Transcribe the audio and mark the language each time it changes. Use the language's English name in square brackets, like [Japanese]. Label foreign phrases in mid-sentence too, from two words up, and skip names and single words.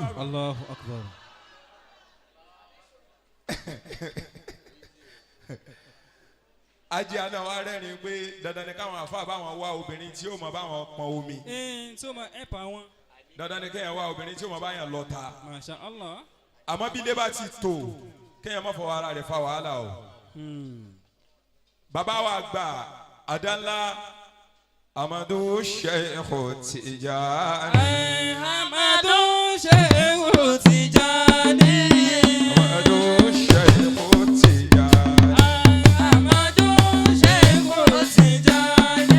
[Arabic] الله أكبر. [Yoruba] ajé àná wa rẹ́rìn pé dandan ni káwọn àfa báwọn wá obìnrin tí yóò mọ báwọn pọn omi. tí ó máa ẹ̀pà wọn. dandan ni kéèyàn wá obìnrin tí yóò mọ báyàn lọ ta. [Arabic] ما شاء الله. [Yoruba] àmọ́ bí ilé bá ti tò kéèyàn má fọwọ́ ara rẹ̀ fa wàhálà o. bàbá wa gbà àdánlá Amadu Sheikh Tijani. Amadu Sheikh Tijani. Amadu Sheikh Tijani. Amadu Sheikh Tijani.